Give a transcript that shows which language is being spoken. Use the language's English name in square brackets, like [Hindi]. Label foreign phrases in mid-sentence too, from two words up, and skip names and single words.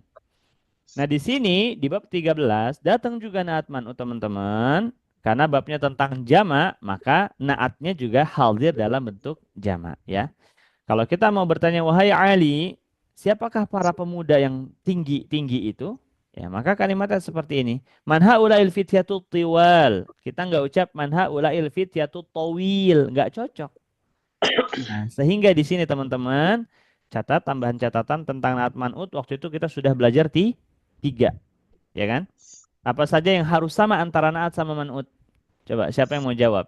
[Indonesian] Nah, di sini di bab 13 datang juga [Arabic] نعت منعوت, [Indonesian] teman-teman. Karena babnya tentang jamak, maka na'atnya juga hadir dalam bentuk jamak, ya. Kalau kita mau bertanya, wahai Ali, siapakah para pemuda yang tinggi itu? Ya, maka kalimatnya seperti ini. [Arabic] من هؤلاء الفتية طوال. [Indonesian] Kita nggak ucap [Arabic] من هؤلاء الفتية طويل. [Indonesian] Nggak cocok. Nah, sehingga di sini teman-teman, tambahan catatan tentang [Arabic] نعت منعوت. [Indonesian] Waktu itu kita sudah belajar 3. Ya kan? Apa saja yang harus sama antara na'at sama man'ut? Coba, siapa yang mau jawab?